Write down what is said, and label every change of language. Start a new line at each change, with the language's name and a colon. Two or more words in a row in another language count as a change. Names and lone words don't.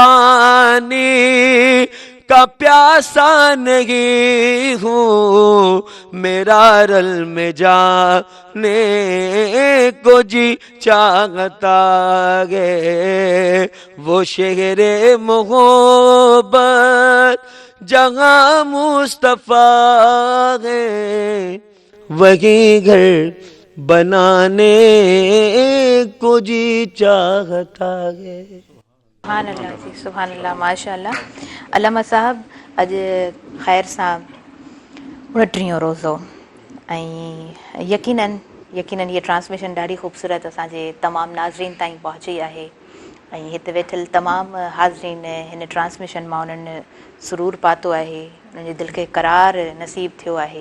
Urdu: پانی کا پیاسا نہیں ہوں، میرا رل میں جانے کو جی چاہتا ہے، وہ شہر محبت جہاں مصطفیٰ ہے، وہی گھر بنانے کو جی چاہتا ہے۔ سبحان اللہ جی، سبحان اللہ، ماشاء اللہ۔
Sindhi: علامہ صاحب اج خیر سان 29 रोज़ो ऐं यकीनन ये ट्रांसमिशन ॾाढी ख़ूबसूरत असांजे तमामु नाज़रीन ताईं पहुची आहे ऐं हिते वेठल तमामु हाज़रीन हिन ट्रांसमिशन मां उन्हनि सुरूर पातो आहे, उन्हनि जे दिलि खे करार नसीब थियो आहे।